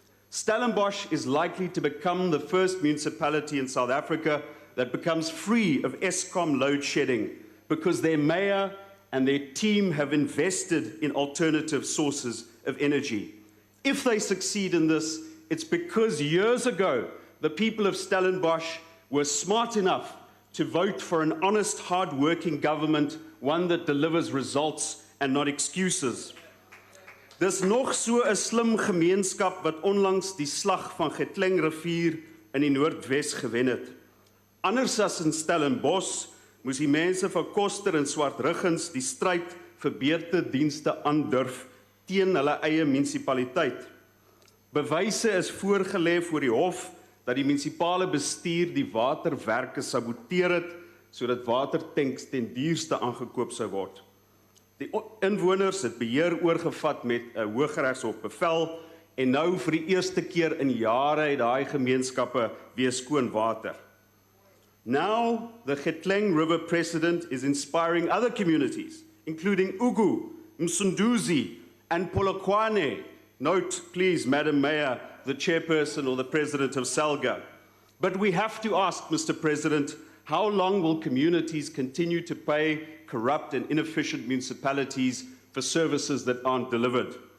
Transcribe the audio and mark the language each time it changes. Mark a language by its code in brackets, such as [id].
[en] Stellenbosch is likely to become the first municipality in South Africa that becomes free of Eskom load shedding because their mayor and their team have invested in alternative sources of energy. If they succeed in this, it's because years ago, the people of Stellenbosch were smart enough to vote for an honest, hard-working government, one that delivers results and not excuses. [af] Dis nog so 'n slim gemeenskap wat onlangs die slag van Cilliers rivier in die Noordwes gewen het. Anders as in Stellenbosch moes die mense van Koster en Swartruggens die stryd vir beurtedienste aandurf teen hulle eie munisipaliteit. Bewyse is voorgelê voor die hof dat die munisipale bestuur die waterwerke saboteer het sodat watertanks ten duurste aangekoop sou word. Die inwoners het beheer oorgevat met 'n Hooggeregshof bevel en nou vir die eerste keer in jare het daai gemeenskappe weer skoon water. [en] Now, the Cilliers River precedent is inspiring other communities, including Ugu, Msunduzi, and Polokwane. Note, please, Madam Mayor, the chairperson or the president of SALGA. But we have to ask, Mr. President, how long will communities continue to pay corrupt and inefficient municipalities for services that aren't delivered?